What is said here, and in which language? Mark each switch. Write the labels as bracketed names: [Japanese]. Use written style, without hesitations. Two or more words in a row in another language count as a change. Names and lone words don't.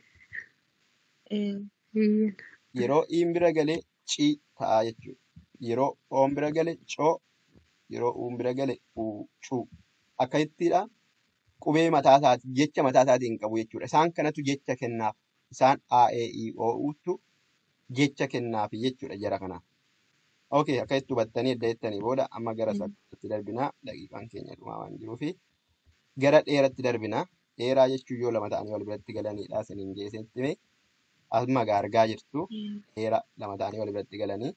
[Oromo] Yeroo Iin bira gale Cii ta'aa jechuudha. Yeroo Oon bira gale Coo. Yeroo Uun bira gale Cuu. Akkasittiidha. Qubee mataa isaatii jecha mataa isaatiin qabu jechuudha. Isaan kanatu jecha kennaaf. isaan a e i o utu jecha kennaafi jechuudha jara kanaaf. Okay, akka itti hubattanii edda jettanii booda amma gara sakkaatti darbinaa daqiiqaan keenya dhumaa waan jiruufi gara dheeratti darbinaa. Dheeraa jechuun yoo lama ta'anii wal biratti galanidha isiniin jeesetti mee amma argaa jirtu dheeraa lama ta'anii wal biratti galanii.